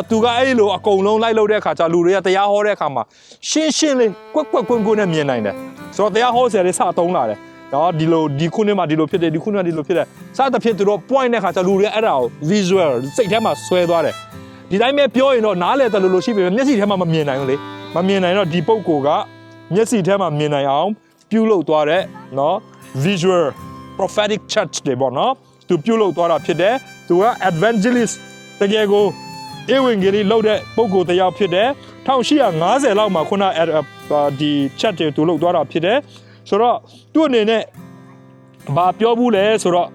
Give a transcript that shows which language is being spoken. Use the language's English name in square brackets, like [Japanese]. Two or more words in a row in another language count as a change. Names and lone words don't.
[Burmese] သူကအဲ့လိုအကုန်လုံးလိုက်လို့တဲ့အခါကျလူတွေကတရားဟောတဲ့အခါမှာရှင်းလေးကွက်ကွက်နဲ့မြင်နိုင်တယ်ဆိုတော့တရားဟောဆရာတွေစတုံးလာတယ်နော် ဒီခုနှစ်မှာဒီလိုဖြစ်တယ်ဒီခုနှစ်ဒီလိုဖြစ်တယ်စသဖြင့်သူတို့ point တဲ့အခါကျလူတွေအဲ့ဒါကို visual စိတ်ထဲမှာ ဆွဲသွားတယ်ဒီတိုင်းပဲပြောရင်တော့နားလည်တယ်လို့ရှိပြီမျက်စိထဲမှာမမြင်နိုင်ဘူးလေမမြင်နိုင်တော့ဒီပုံကိုကမျက်စိထဲမှာမြင်နိုင်အောင်ပြုလုပ်သွားတဲ့နော် [English] visual prophetic church [Burmese] တွေပေါ့နော်သူပြုလုပ်သွားတာဖြစ်တယ်သူက evangelist တကယ်ကိုဧဝံဂေလိလုပ်တဲ့ပုဂ္ဂိုလ်တစ်ယောက်ဖြစ်တယ်1850လောက်မှာခုနဒီ chat တွေသူလုပ်သွားတာဖြစ်တယ်ဆိုတော့သူ့အနေနဲ့ဘာပြောဘူးလဲဆိုတော့